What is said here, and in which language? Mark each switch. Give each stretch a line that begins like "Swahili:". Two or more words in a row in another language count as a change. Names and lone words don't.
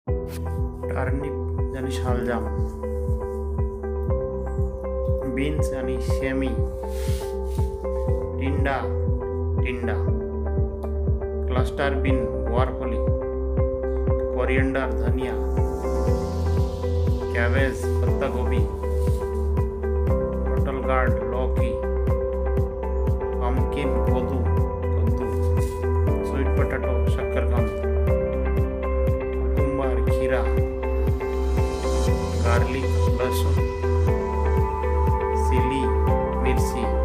Marathi: टर्निप आणि शालजाम, बीन्स आणि शेमी, टिंडा,
English: cluster bean
Marathi: ग्वारफली, कोरिएंडर धनिया, कैबेज पत्ता गोभी,
English: bottle gourd
Marathi: लौकी, पम्पकिन कद्दू,
English: sweet potato
Marathi: शकरकंद, कुकुम्बर खीरा, गार्लिक लहसुन, सिली मिर्ची,